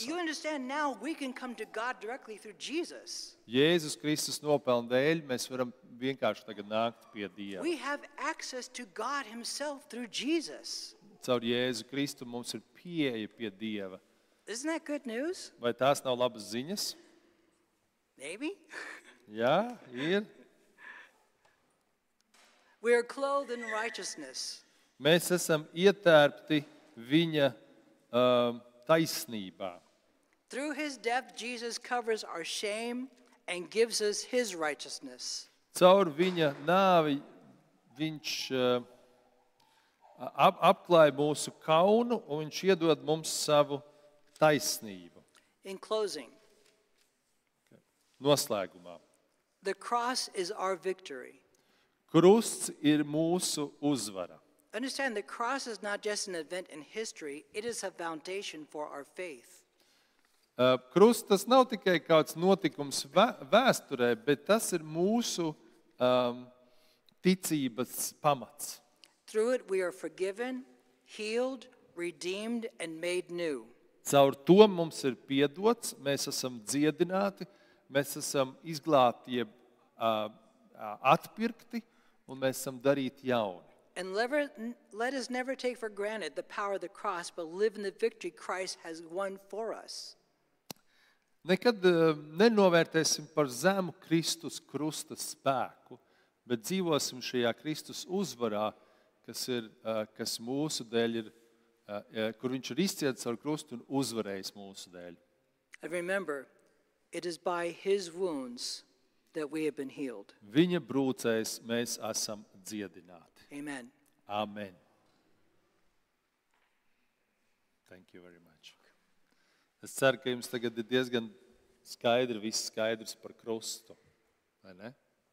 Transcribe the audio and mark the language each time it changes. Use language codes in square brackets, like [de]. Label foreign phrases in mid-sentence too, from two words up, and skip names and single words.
[en] You [lv] saka. [en] understand now we can come to God directly through Jesus. [lv] Jēzus Kristus nopelna dēļ mēs varam vienkārši tagad nākt pie Dieva. [en] We have access to God himself through Jesus. [lv] Caur Jēzu Kristu mums ir pieeja pie Dieva. [en] Isn't that good news? [lv] Vai tās nav labas ziņas? [en] Maybe. [lv] Jā, ir. [en] We are clothed in righteousness. [lv] Mēs esam ietērpti viņa taisnībā. [en] Through his death, Jesus covers our shame and gives us his righteousness. [lv] Caur viņa nāvi viņš apklāja mūsu kaunu un viņš iedod mums savu taisnību. [en] In closing, [lv] Noslēgumā. [en] the cross is our victory. [lv] Krusts ir mūsu uzvara. [en] Understand, the cross is not just an event in history, it is a foundation for our faith. [lv] Krusts tas nav tikai kāds notikums vēsturē, bet tas ir mūsu ticības pamats. [en] Through it, we are forgiven, healed, redeemed, and made new. [lv] Caur to mums ir piedots, mēs esam dziedināti, mēs esam izglābti, atpirkti, un mēs esam darīti jauni. [en] And let us never take for granted the power of the cross, but live in the victory Christ has won for us. [lv] Nekad nenovērtēsim par zemu Kristus krusta spēku, bet dzīvosim šajā Kristus uzvarā, kas mūsu dēļ ir, kur viņš ir izcietis ar krustu un uzvarējis mūsu dēļ. [en] And remember, it is by his wounds that we have been healed. [lv] Viņa brūcēs mēs esam dziedināti. [en] Amen. Amen. Thank you very much. [lv] Es ceru, ka jums tagad ir diezgan viss skaidrs par krustu, vai ne?